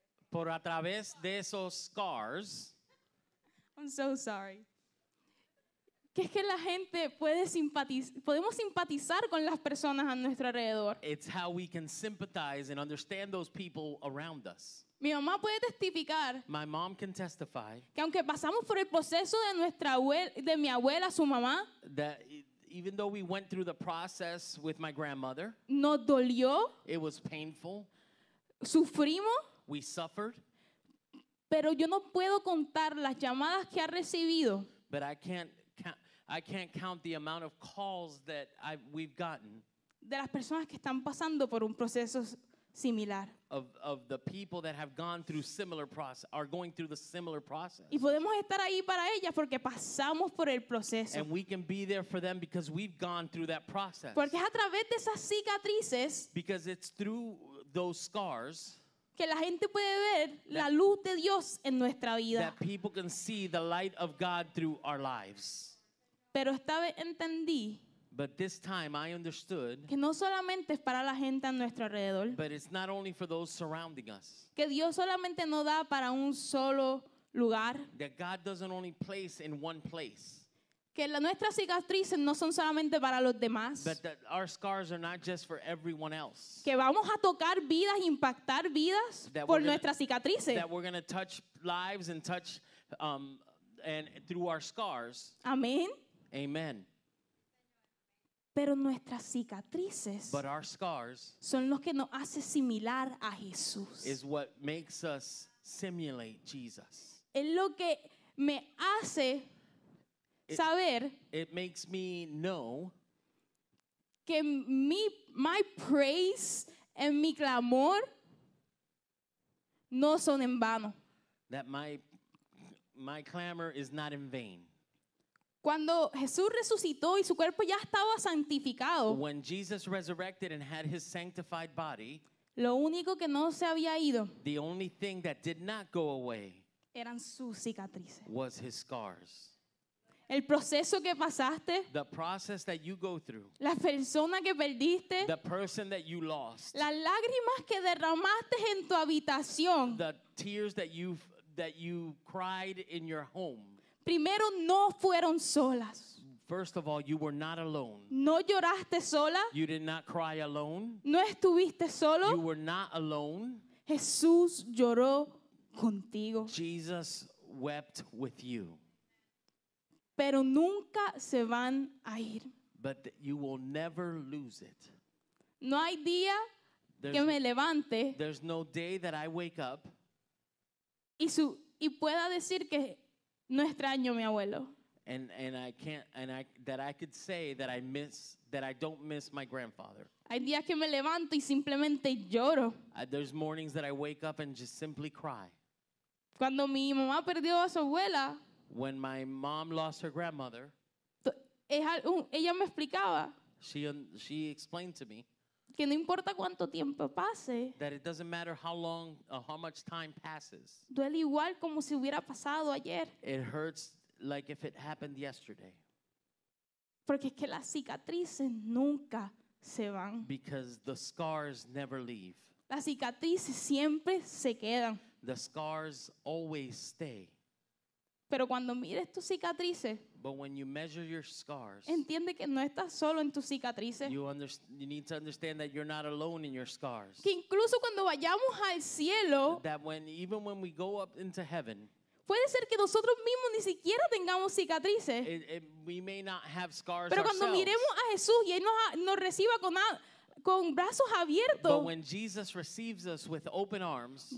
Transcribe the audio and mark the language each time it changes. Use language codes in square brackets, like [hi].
[es] por a través de esos scars [en] I'm so sorry. [es] Que es que la gente podemos simpatizar con las personas a nuestro alrededor. [en] it's how we can sympathize and understand those people around us. [es] Mi mamá puede testificar [en] My mom can testify [es] que aunque pasamos por el proceso de mi abuela, su mamá, [en] that even though we went through the process with my grandmother, [es] nos dolió, [en] it was painful, [es] sufrimos, [en] we suffered, [es] pero yo no puedo contar las llamadas que ha recibido [en] but I can't count the amount of calls that we've gotten [es] de las personas que están pasando por un proceso similar. [en] of the people that have gone through similar process, are going through the similar process. [es] Y podemos estar ahí para ellas porque pasamos por el proceso. [en] And we can be there for them because we've gone through that process. [es] Porque es a través de esas cicatrices [en] Because it's through those scars [es] que la gente puede ver la luz de Dios en nuestra vida. [en] that people can see the light of God through our lives. [es] Pero esta vez entendí [en] But this time I understood, [es] que no solamente es para la gente a nuestro alrededor, [en] but it's not only for those surrounding us. [es] que Dios solamente no da para un solo lugar, [en] That God doesn't only place in one place. [es] que nuestras cicatrices no son solamente para los demás, [en] But that our scars are not just for everyone else. [es] que vamos a tocar vidas, impactar vidas [en] That [es] por [en] we're gonna- [es] nuestras cicatrices. [en] That we're going to touch lives and touch and through our scars. [es] Amén. [en] Amen. [es] Pero nuestras cicatrices [en] But our scars [es] son los que nos hace similar a Jesús. [en] is what makes us simulate Jesus. [es] Es lo que me hace saber [en] It makes me know [es] que [en] my praise and [es] mi clamor no son en vano. [en] that my my clamor is not in vain. [es] Cuando Jesús resucitó y su cuerpo ya estaba santificado, [en] When Jesus resurrected and had his sanctified body, [es] lo único que no se había ido [en] the only thing that did not go away [es] eran sus cicatrices. [en] was his scars. [es] El proceso que pasaste, [en] The process that you go through, [es] la persona que perdiste, [en] the person that you lost, [es] las lágrimas que derramaste en tu habitación, [en] the tears that you cried in your home. [es] primero no fueron solas. [en] First of all, you were not alone. [es] No lloraste sola, [en] You did not cry alone. [es] no estuviste [en] You [es] solo. [en] were not alone. [es] Jesús lloró contigo, [en] Jesus wept with you. [es] pero nunca se van a ir. [en] But you will never lose it. [es] No hay día que [en] There's, [es] me levante [en] there's no day that I wake up [es] y pueda decir que no extraño a mi abuelo. [en] and I could say that I don't miss my grandfather. [es] Hay días que me levanto y simplemente lloro. [en] There's mornings that I wake up and just simply cry. [es] Cuando mi mamá perdió a su abuela, [en] When my mom lost her grandmother, [es] ella me explicaba [en] she explained to me [es] que no importa cuánto tiempo pase, [en] that it doesn't matter how much time passes. [es] duele igual como si hubiera pasado ayer. [en] It hurts like if it happened yesterday, [es] Porque es que las cicatrices nunca se van. [en] because the scars never leave. [es] Las cicatrices siempre se quedan. [en] The scars always stay. [es] Pero cuando mires tus cicatrices, [en] But when you measure your scars, [es] entiende que no estás solo en tus cicatrices. [en] you need to understand that you're not alone in your scars. [es] Que incluso cuando vayamos al cielo, [en] That even when we go up into heaven, [es] puede ser que nosotros mismos ni siquiera tengamos cicatrices. [en] we may not have scars [es] Pero cuando [en] ourselves. [es] miremos a Jesús y Él nos reciba con brazos [en] But [es] abiertos, [en] when Jesus receives us with open arms,